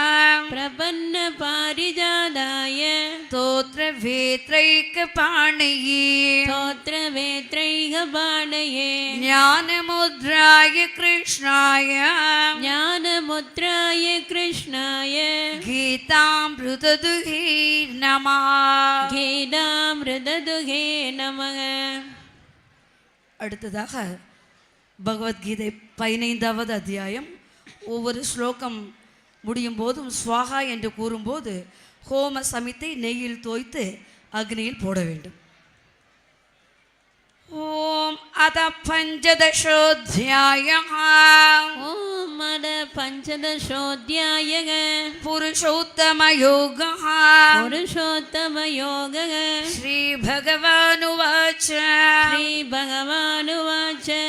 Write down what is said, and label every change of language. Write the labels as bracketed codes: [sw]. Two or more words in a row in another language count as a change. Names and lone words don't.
[sa] स्तोत्रवेत्रैकपाणये ज्ञानमुद्राय कृष्णाय गीतामृतदुहे नमः. [ta] அடுத்ததாக பகவத்கீதை 15வது அத்தியாயம். ஒவ்வொரு ஸ்லோகம் முடியும் போதும் ஸ்வாகா என்று கூறும்போது ஹோம சமித்தை நெய்யில் தோய்த்து அக்னியில் போட வேண்டும். [sa] ॐ अथ पञ्चदशोऽध्यायः ॐ अद पञ्चदशोऽध्यायः पुरुषोत्तमयोगः पुरुषोत्तमयोगः श्रीभगवानुवाच श्रीभगवानुवाच